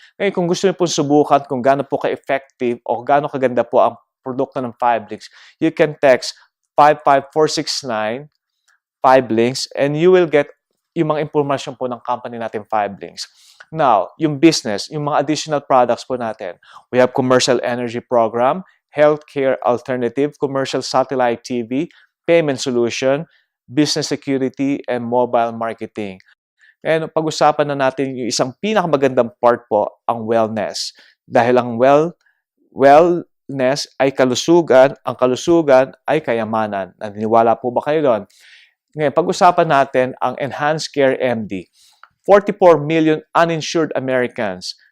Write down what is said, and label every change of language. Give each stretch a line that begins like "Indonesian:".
Filipino: Ngayon, kung gusto niyo po subukan kung gaano po ka-effective o gaano kaganda po ang produkto ng 5links,
English: you can text 55469, 5links, and you will get
Filipino: yung mga impormasyon po ng company natin 5links. Now, yung business, yung mga additional products po natin.
English: We have commercial energy program, healthcare alternative, commercial satellite TV, payment solution, business security, and mobile marketing.
Filipino: And pag-usapan na natin yung isang pinakamagandang part po, ang wellness. Dahil ang wellness ay kalusugan, ang kalusugan ay kayamanan. Naniniwala po ba kayo doon? Ngayon, pag-usapan natin ang Enhanced Care MD.
English: 44 million uninsured Americans.